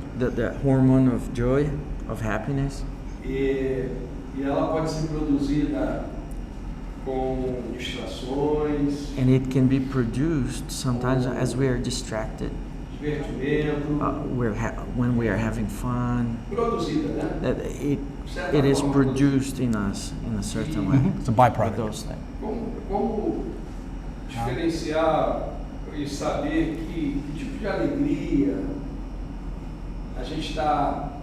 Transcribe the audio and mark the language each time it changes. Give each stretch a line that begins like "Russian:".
English: the hormone of joy, of happiness,
Portuguese: E ela pode ser produzida com distrações,
English: and it can be produced sometimes as we are distracted,
Portuguese: divertimento.
English: when we are having fun.
Portuguese: Produzida, né?
English: That it is produced in us in a certain way. It's a byproduct. With those things.
Portuguese: Como diferenciar e saber que tipo de alegria a gente está